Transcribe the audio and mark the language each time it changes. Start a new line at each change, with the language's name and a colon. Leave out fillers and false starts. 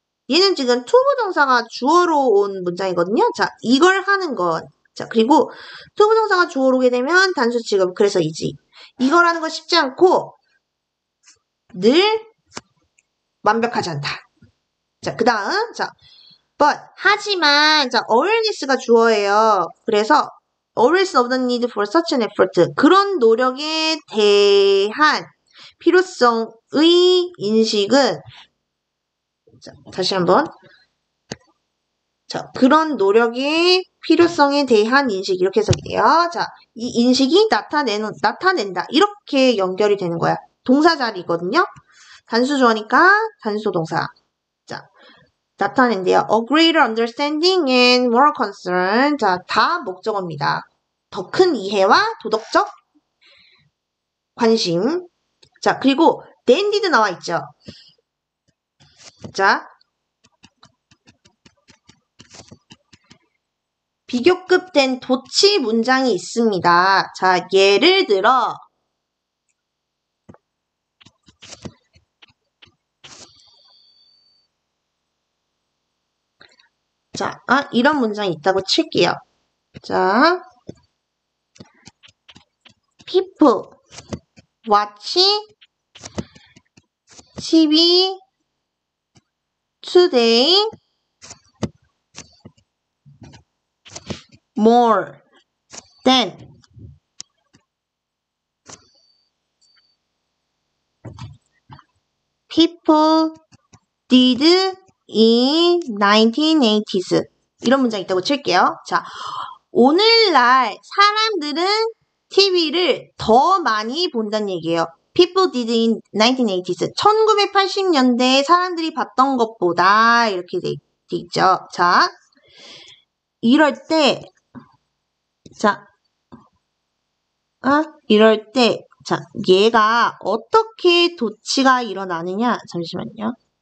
Korean: 얘는 지금 투부정사가 주어로 온 문장이거든요. 자, 이걸 하는 것. 자, 그리고 투부정사가 주어로 오게 되면 단수 취급. 그래서 이지. 이걸 하는 건 쉽지 않고 늘 완벽하지 않다. 자, 그 다음. 자, but 하지만 자, awareness가 주어예요. 그래서
English: awareness of the need for such an effort.
Korean: 그런 노력에 대한 필요성의 인식은 자, 다시 한번 자, 그런 노력의 필요성에 대한 인식 이렇게 해석이 돼요. 자, 이 인식이 나타낸다 이렇게 연결이 되는 거야. 동사 자리거든요. 단수 주어니까 단수 동사.
English: 자,
Korean: 나타낸대요.
English: A greater understanding and moral concern.
Korean: 자, 다 목적어입니다. 더 큰 이해와 도덕적 관심. 자, 그리고 than did 나와 있죠. 자, 비교급된 도치 문장이 있습니다. 자, 예를 들어 자, 이런 문장이 있다고 칠게요.
English: 자, people watch TV today more than people did in 1980s.
Korean: 이런 문장 있다고 칠게요. 자, 오늘날 사람들은 TV를 더 많이 본다는 얘기예요.
English: People did in 1980s.
Korean: 1980년대에 사람들이 봤던 것보다 이렇게 돼 있죠. 자, 이럴 때 자, 이럴 때 자, 얘가 어떻게 도치가 일어나느냐? 잠시만요.